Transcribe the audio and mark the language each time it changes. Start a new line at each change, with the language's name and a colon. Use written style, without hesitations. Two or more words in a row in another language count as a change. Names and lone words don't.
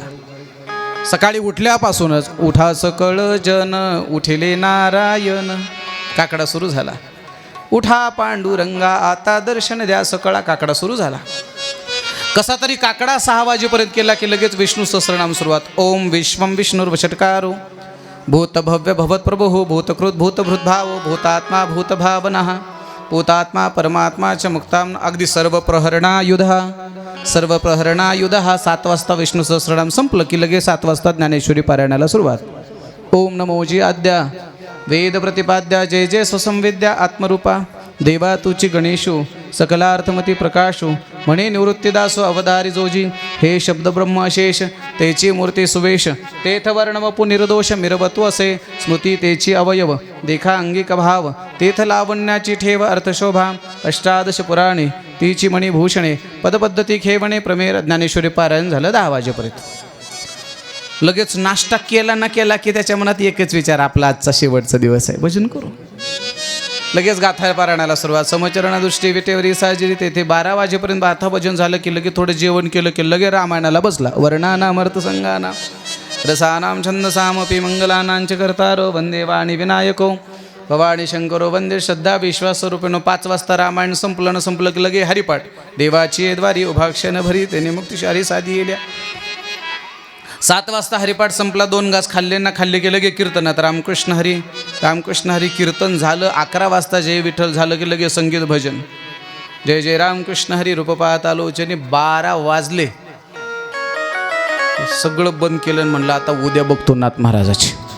Marathi: सकाळी उठल्यापासूनच उठा सकळ जन उठिले नारायण, काकडा सुरू झाला. उठा पांडुरंगा आता दर्शन द्या, सकाळा काकडा सुरू झाला. कसा तरी काकडा 6 वाजेपर्यंत केला की लगेच विष्णू सहस्रनाम सुरुवात.
Sanskrit: ओम विश्वम विष्णुर्वषट्कारो भूत भव्य भवत प्रभो भूतकृत भूतभृत भावो भूतात्मा भूतभावनः भूतात्मा परमात्मा च मुक्ताम.
Marathi: अगदी सर्व प्रहरणायुध. 7 वाजता विष्णू सहस्रनाम संपलं की लगेच 7 वाजता ज्ञानेश्वरी पारायणाला सुरुवात. ओम नमोजी आद्या वेद प्रतिपाद्या जय जय स्वसंविद्या आत्मरूपा देवा तुची गणेशू सकलार्थमती प्रकाशो म्हणे निवृत्तीदासो अवधारी जोजी हे शब्द ब्रह्म अशेष तेची मूर्ती सुवेश तेथ वर्ण वपु निर्दोष मिरवत्व असे स्मृती तेची अवयव देखा अंगिक भाव तेथ लावण्याची ठेव अर्थशोभा अष्टादश पुराणे तीची मणिभूषणे पदपद्धती खेवणे प्रमेय ज्ञानेश्वरी पारायण झालं 10 वाजेपर्यंत लगेच नाश्ता केला ना केला की त्याच्या मनात एकच विचार आपला आजचा शेवटचा दिवस आहे भजन करू लगेच गाथा पारायणाला सुरुवात समचरणा दृष्टी विटेवरी साजिरी तेथे 12 वाजेपर्यंत गाथा भजन झालं की लगे थोडं जेवण केलं की लगे रामायणाला बसला
Sanskrit: वर्णानाम अर्थसंगाना रसानाम छंदसामपि मंगलानांच कर्तारो वंदे वाणी विनायको भवानी शंकरो वंदे श्रद्धा विश्वास स्वरूपेनो
Marathi: 5 वाजता रामायण संपलं की लगे हरिपाठ देवाची द्वारी उभाक्षण भरी त्याने मुक्तिशारी साधी येल्या 7 वाजता हरिपाठ संपला 2 घास खाल्ले की लगे कीर्तनात रामकृष्ण हरी कीर्तन झालं 11 वाजता जय विठ्ठल झालं की लगे संगीत भजन जय जय रामकृष्ण हरी रूप पाहत आलोचने 12 वाजले सगळं बंद केलं म्हणलं आता उद्या बघतो नाथ महाराजाची